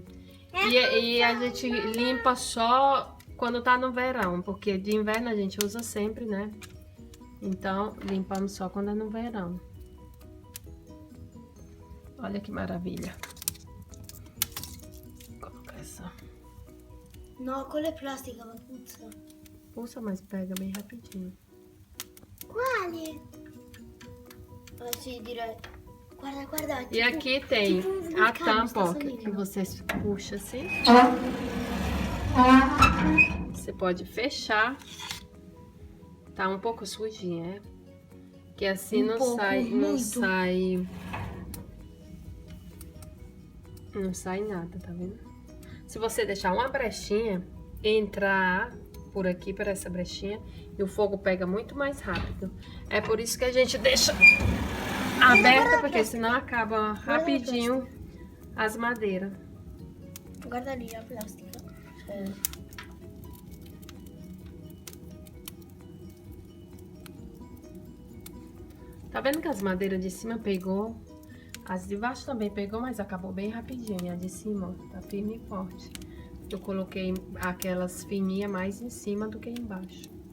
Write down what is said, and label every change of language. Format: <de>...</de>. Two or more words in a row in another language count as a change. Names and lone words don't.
<pt>E a gente limpa só quando tá no verão. Porque de inverno a gente usa sempre, né? Então, limpamos só quando é no verão. Olha que maravilha. Vou colocar essa.</pt> <it>No, quella è plastica, ma puzza. Pulsa,</it> <pt>mas pega bem rapidinho.</pt> <it>Quali? Ah, sì, direi. Guarda, guarda.</it> <pt>E aqui tem tipo um a vulcão, tampa, ó, está que saindo. você puxa assim. Você pode fechar. Tá um pouco sujinha, é? Que assim não pouco, sai, não muito. sai. Não sai nada, tá vendo? Se você deixar uma brechinha, entrar por aqui, por essa brechinha, e o fogo pega muito mais rápido. É por isso que a gente deixa aberta, porque senão acaba rapidinho as madeiras.</pt> <it>Guarda lì la plastica.</it> <pt>Tá vendo que as madeiras de cima pegou? As de baixo também pegou, mas acabou bem rapidinho. E a de cima, ó, tá firme e forte. Eu coloquei aquelas fininhas mais em cima do que embaixo.</pt>